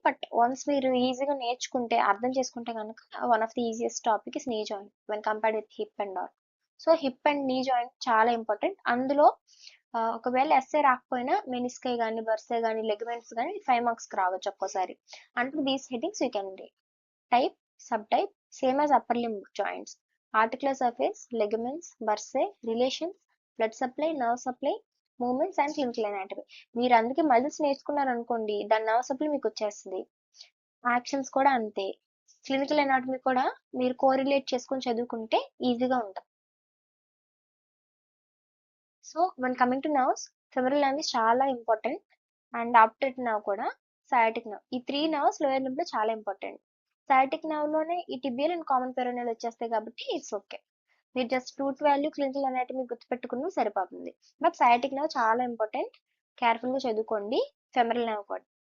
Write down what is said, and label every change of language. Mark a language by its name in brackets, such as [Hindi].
[English] but once [Telugu] మీరు ఈజీగా నేర్చుకుంటే, అర్థం చేసుకుంటే కనుక [English] One of the easiest topic is knee joint when compared with hip and all. [Telugu] So hip and knee joint చాలా ఇంపార్టెంట్. అందులో ఒకవేళ ఎస్ఏ రాకపోయినా మెనిస్కై కానీ, బర్సే కానీ, లెగ్మెంట్స్ కానీ 5 మార్క్స్ రావచ్చు ఒక్కోసారి. [English] అంటే these headings you can read. Type, subtype, same as upper limb joints. Articular surface, ligaments, bursae, relations, blood supply, nerve supply, movements and clinical anatomy. [Telugu] మీరు అందుకే మజిల్స్ నేర్చుకున్నారు అనుకోండి, దాని నర్వ్ సప్లై మీకు వచ్చేస్తుంది. యాక్షన్స్ కూడా అంతే. క్లినికల్ అనాటమీ కూడా మీరు కోరిలేట్ చేసుకొని చదువుకుంటే ఈజీగా ఉంటుంది. [English] so when coming to nerves, femoral nerve [Telugu] చాలా ఇంపార్టెంట్. అండ్ ఆప్టిక్ నర్వ్ కూడా, సయాటిక్ నర్వ్, ఈ 3 నర్వ్స్ లోయర్ లింబ్ లో చాలా ఇంపార్టెంట్. సయాటిక్ నర్వ్ లోనే ఈ టిబియల్ అండ్ కామన్ పెరోనియల్ వచ్చేస్తాయి కాబట్టి ఇట్స్ ఓకే. మీరు just root value, clinical anatomy గుర్తుపెట్టుకుని సరిపోతుంది. బట్ సయాటిక్ నర్వ్ చాలా ఇంపార్టెంట్, కేర్ఫుల్ గా చదువుకోండి. ఫెమరల్ నర్వ్ కూడా.